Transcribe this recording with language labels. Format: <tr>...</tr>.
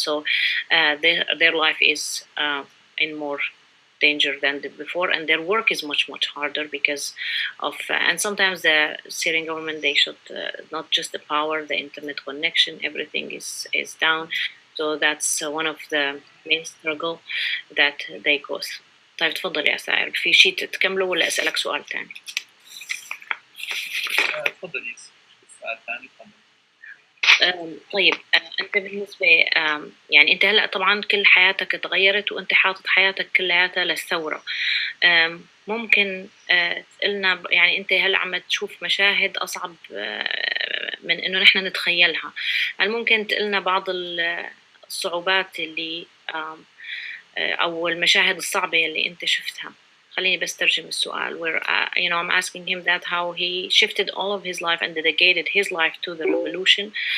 <en>So their life is in more danger than before, and their work is much harder because of and sometimes the Syrian government, they should not just the power, the internet connection, everything is down. So that's one of the main struggle that they cause.</en> <ar>طيب تفضل يا سائر، في شيء تكمله ولا أسألك سؤال تاني؟ تفضلي سؤال ثاني. طيب أنت بالنسبة يعني أنت هلأ طبعا كل حياتك تغيرت وأنت حاطط حياتك كلياتها للثورة. ممكن تقلنا يعني أنت هلأ عم تشوف مشاهد أصعب من إنه نحن نتخيلها. هل ممكن تقلنا بعض الصعوبات اللي أو المشاهد الصعبة اللي أنت شفتها؟ خليني بس ترجم السؤال.</ar> <en>Where I'm asking him that how he shifted all of his life and dedicated his life to the revolution.</en>